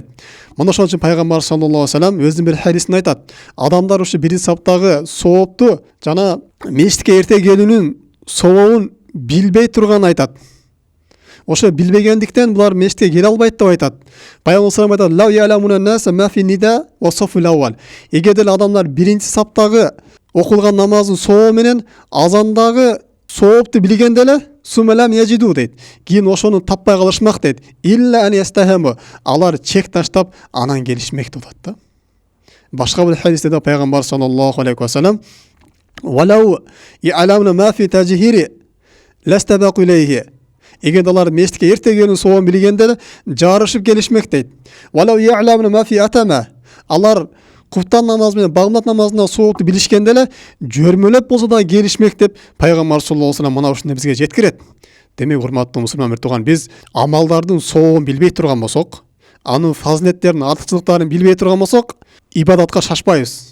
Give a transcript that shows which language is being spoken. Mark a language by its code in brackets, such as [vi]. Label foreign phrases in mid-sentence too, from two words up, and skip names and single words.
[ky] Мына ошон үчүн пайгамбар [ar] صلى الله عليه وسلم [ky] өзүнүн бир хадисинде айтат: адамдар ушу биринчи саптагы соопту жана мешитке эрте келүүнүн сообун билбей турганын айтат. Ошо билбегендиктен булар мешитке келе албайт деп айтат. Пайгамбар [ar] صلى الله عليه وسلم [ky] айтат: [ar] "لو يعلم الناس ما في النداء والصف الأول". [ky] Эгерде адамдар биринчи саптагы окулган намаздын сообу менен азандагы соопту билгенде эле [ar] ثم لم يجدوا [ky] дейт. Кийин ошону таппай калышмак дейт. [ar] إلا أن يستهموا. [ky] Алар чек таштап анан келишмек болот да. Башка бир хадисте да пайгамбар [ar] صلى الله عليه وسلم: ولو يعلمون ما في التهجير لاستبقوا إليه". [ky] Эгерде алар мешитке эрте келүүнүн сообун билгенде эле жарышып келишмек дейт. [ar] "ولو يعلمون ما في العتمة". [ky] Алар куфтан намазы менен багмат намазына соопту билишкенде эле жөрмөлөп болсо да келишмек деп пайгамбар [ar] صلى الله عليه وسلم [ky] мына ушуну бизге жеткирет. Демек, урматтуу мусулман бир тууган, биз амалдардын сообун билбей турган болсок, анын фазилеттерин, артыкчылыктарын билбей турган болсок, ибадатка шашпайбыз.